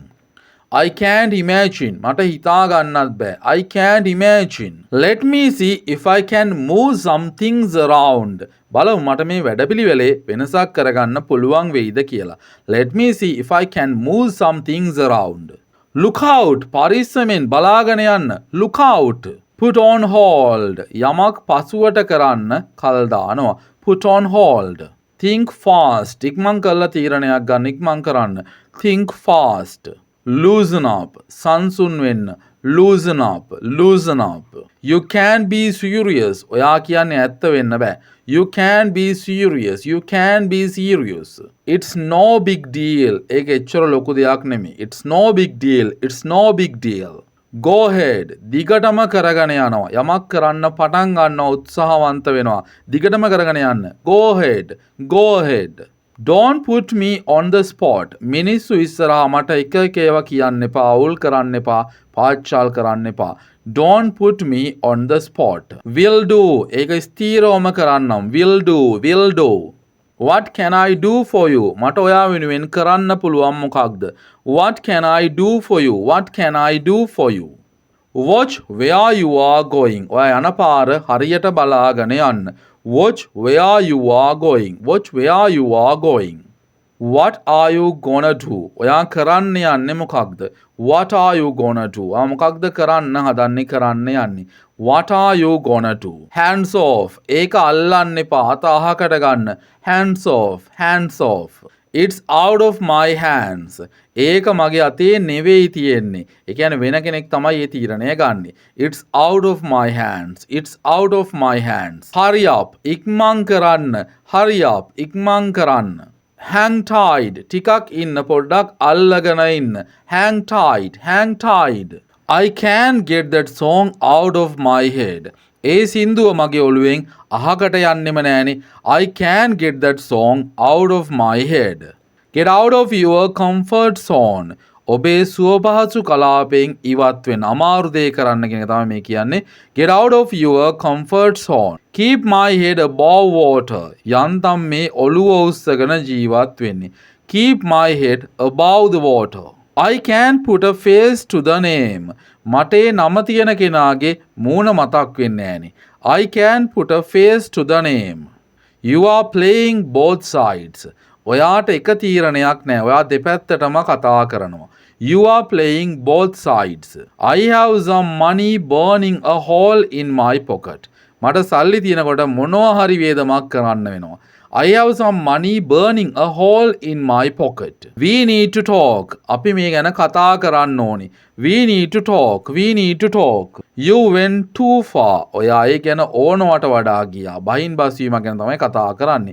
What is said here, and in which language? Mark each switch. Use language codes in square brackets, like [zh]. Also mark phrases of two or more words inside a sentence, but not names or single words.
[en] I can't imagine. [si] මට හිතා ගන්නත් බෑ. [en] I can't imagine. Let me see if I can move some things around. [si] බලමු මට මේ වැඩපිළිවෙලේ වෙනසක් කරගන්න පුළුවන් වෙයිද කියලා. [en] Let me see if I can move some things around. Look out. [si] පරිස්සමෙන් බලාගෙන යන්න. [en] Look out. Put on hold. [si] යමක් පසුවට කරන්න කල් දානවා. [en] Put on hold. Think fast. [si] ඉක්මන් කරලා තීරණයක් ගන්න. ඉක්මන් කරන්න. [en] Think fast. Loosen up. [si] සංසුන් වෙන්න. [en] Loosen up. Loosen up. You can't be serious. [si] ඔයා කියන්නේ ඇත්ත වෙන්න බෑ. [en] You can't be serious. You can't be serious. It's no big deal. [si] ඒක එච්චර ලොකු දෙයක් නෙමෙයි. [en] It's no big deal. It's no big deal. Go ahead. [si] දිගටම කරගෙන යනවා. යමක් කරන්න පටන් ගන්නවා, උත්සාහවන්ත වෙනවා. දිගටම කරගෙන යන්න. [en] Go ahead. Go ahead. Don't put me on the spot. [si] මිනිස්සු ඉස්සරහා මට එක එක ඒවා කියන්න එපා, අවුල් කරන්න එපා, පාච්චාල් කරන්න එපා. [en] Don't put me on the spot. Will do. [si] ඒක ස්ථීරවම කරන්නම්. [en] Will do. Will do. What can I do for you? [si] මට ඔයා වෙනුවෙන් කරන්න පුළුවන් මොකක්ද? [en] What can I do for you? What can I do for you? Watch where you are going. [si] ඔයා යන පාර හරියට බලාගෙන යන්න. [en] Watch where you are going. Watch where you are going. What are you gonna do? [si] ඔයා කරන්න යන්නේ මොකක්ද? [en] What are you gonna do? [si] ඔයා මොකක්ද කරන්න හදන්නේ, කරන්න යන්නේ? [en] What are you gonna do? Hands off. [si] ඒක අල්ලන්න එපා. අත අහකට ගන්න. [en] Hands off. Hands off. It's out of my hands. [si] ඒක මගේ අතේ නෙවෙයි තියෙන්නේ. ඒ කියන්නේ වෙන කෙනෙක් තමයි මේ තීරණය ගන්නෙ. [en] It's out of my hands. It's out of my hands. Hurry up. [si] ඉක්මන් කරන්න. [en] Hurry up. [si] ඉක්මන් කරන්න. [en] Hang tight. [si] ටිකක් ඉන්න, පොඩ්ඩක් අල්ලගෙන ඉන්න. [en] Hang tight. Hang tight. I can't get that song out of my head. [si] ඒ සින්දුව මගේ ඔළුවෙන් අහකට යන්නෙම නෑනේ. [en] I can't get that song out of my head. Get out of your comfort zone. [si] ඔබේ සුවපහසු කලාපයෙන් ඉවත් වෙන්න. අමාරු දේ කරන්න කියන එක තමයි මේ කියන්නේ. [en] Get out of your comfort zone. Keep my head above water. [si] යන්තම් මේ ඔළුව උස්සගෙන ජීවත් වෙන්නේ. [en] Keep my head above the water. I can put a face to the name. [si] මට නම තියෙන කෙනාගේ මූණ මතක් වෙන්නේ නෑනේ. [en] I can put a face to the name. You are playing both sides. [si] ඔයාට එක තීරණයක් නෑ. ඔයා දෙපැත්තටම කතා කරනවා. [en] You are playing both sides. I have some money burning a hole in my pocket. [si] මට සල්ලි තියෙනකොට මොනවා හරි වේදමක් කරන්න වෙනවා. [en] I have some money burning a hole in my pocket. We need to talk. [si] අපි මේ ගැන කතා කරන්න ඕනි. [en] We need to talk. We need to talk. You went too far. [si] ඔයා ඒ ගැන ඕනවට වඩා ගියා. බහින් බස්වීම ගැන තමයි කතා කරන්නේ.